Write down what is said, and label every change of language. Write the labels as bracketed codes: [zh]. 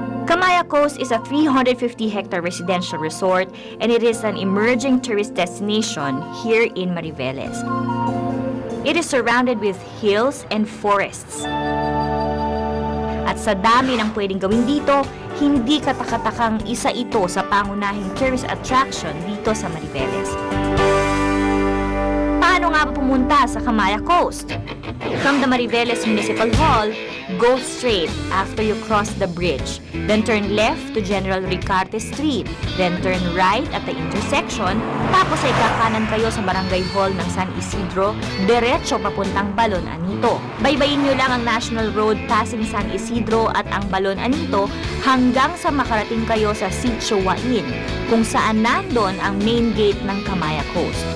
[en] Camaya Coast is a 350-hectare residential resort and it is an emerging tourist destination here in Mariveles. It is surrounded with hills and forests. [tl] At sa dami ng pwedeng gawin dito, hindi katakatakang isa ito sa pangunahing tourist attraction dito sa Mariveles. Paano nga ba pumunta sa Camaya Coast? [en] From the Mariveles Municipal Hall, go straight after you cross the bridge. Then turn left to General Ricarte Street. Then turn right at the intersection. [tl] Tapos ay kakanan kayo sa Barangay Hall ng San Isidro, diretso papuntang Balon Anito. Baybayin nyo lang ang National Road passing San Isidro at ang Balon Anito hanggang sa makarating kayo sa Sitio Wain, kung saan nandun ang main gate ng Camaya Coast.